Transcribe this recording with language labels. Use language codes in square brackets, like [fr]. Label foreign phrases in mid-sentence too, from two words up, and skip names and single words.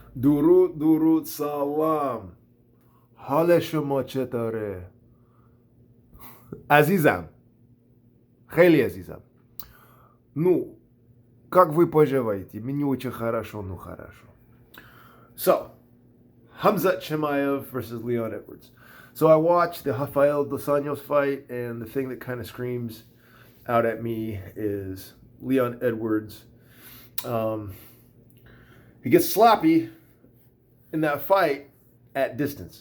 [fa] درود درود سلام. حال شما چطوره؟ عزیزم. خیلی عزیزم. [ru] Ну, как вы поживаете? Мне очень хорошо, ну хорошо. [en] So, Khamzat Chimaev versus Leon Edwards. So I watched the Rafael dos Anjos fight, and the thing that kind of screams out at me is Leon Edwards. He gets sloppy in that fight at distance.